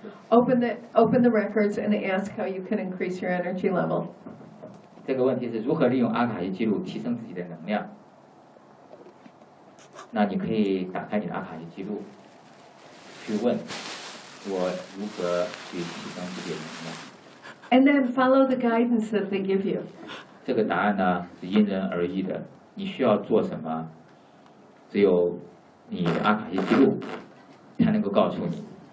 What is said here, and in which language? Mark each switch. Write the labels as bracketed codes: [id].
[en] Open the records and ask how you can increase your energy level. [zh] 这个问题是如何利用阿卡西记录提升自己的能量？那你可以打开你的阿卡西记录，去问我如何去提升自己的能量。 [en] And then follow the guidance that they give you. [zh] 这个答案呢是因人而异的，你需要做什么，只有你的阿卡西记录才能够告诉你。